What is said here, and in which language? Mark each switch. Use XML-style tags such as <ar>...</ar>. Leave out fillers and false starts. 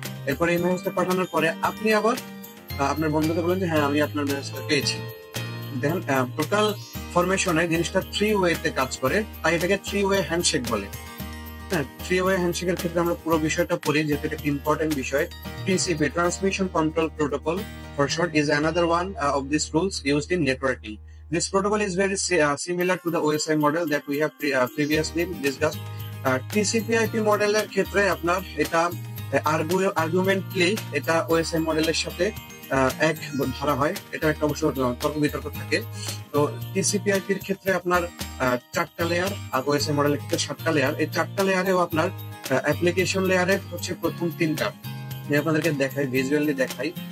<bn>এরপরে এই মেসেজটা পাঠানোর পরে আপনি আবার আপনার বন্ধুকে বলেন যে হ্যাঁ আমি আপনার মেসেজটা পেয়েছি। দেখেন টোটাল ফরমেশনে জিনিসটা 3-way তে কাজ করে, তাই এটাকে 3-way হ্যান্ডশেক বলে। হ্যাঁ, 3-way হ্যান্ডশেকের ক্ষেত্রে আমরা পুরো বিষয়টা পড়ি, যেহেতু এটা একটা ইম্পর্টেন্ট বিষয়।</bn> <en>TCP, Transmission Control Protocol for short, is another one of these rules used in networking. This protocol is very similar to the OSI model that we have previously discussed.</en> <bn>TCP/IP মডেলের ক্ষেত্রে আপনার এটা আর্গুমেন্টলি এটা OSI মডেলের সাথে এক ধরা হয়, এটা একটা অবশ্য তর্ক বিতর্ক থাকে। তো TCP/IP এর ক্ষেত্রে আপনার 4টা লেয়ার, আর OSI মডেলের ক্ষেত্রে 7টা লেয়ার। এই 4টা লেয়ারেও আপনার অ্যাপ্লিকেশন লেয়ারে হচ্ছে প্রথম 3টা, আমি আপনাদেরকে দেখাই, ভিজুয়ালি দেখাই।</bn>